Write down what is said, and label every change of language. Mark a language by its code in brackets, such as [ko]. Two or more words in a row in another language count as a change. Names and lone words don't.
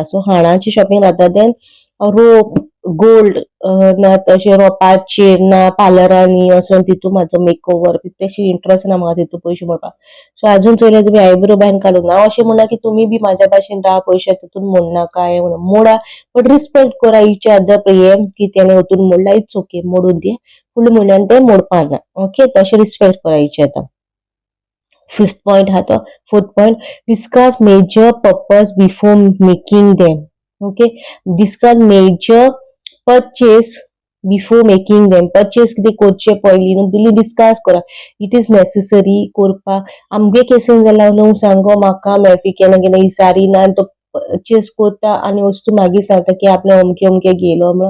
[kok] सो हाणाची शॉपिंग जाता तें रोप, गोल्ड ना तशें रोपाचेर ना पार्लरांनी वचोन तितून म्हाजो मेकओवर तशी इंट्रस्ट ना म्हाका तितून पयशे मोडपाक. सो अजून चोयल्यार तुमी आयब्रो बांद काडूंक ना. हांव अशें म्हणना की तुमी बी म्हाज्या भाशेन राहा, पयशे तितून मोडनाका हे म्हणून. मोडा, बट रिस्पेक्ट करा [en] each other. [kok] हे की तेणे वतून मोडला [en] it's OK, [kok] मोडून दी, फुडल्या म्हयन्यान ते मोडपा ना. ओके, तशें रिस्पेक्ट करा [en] each other. fifth point [kok] हा तो. [en] fourth point. discuss major purpose before making them. [kok] ओके, [en] discuss major purchase before making them. [kok] परचेस कितें करचे पयलीं न्हू पयलीं डिस्कस करा. [en] it is necessary करपाक. [kok] आमगे केसीन जाल्यार न्हू सांगो म्हाका मेळपी केन्ना केन्ना ही साडी ना, तो परचेस कोता आणि वस्तू मागीर सांगता की आपले अमके अमके गेलो म्हणून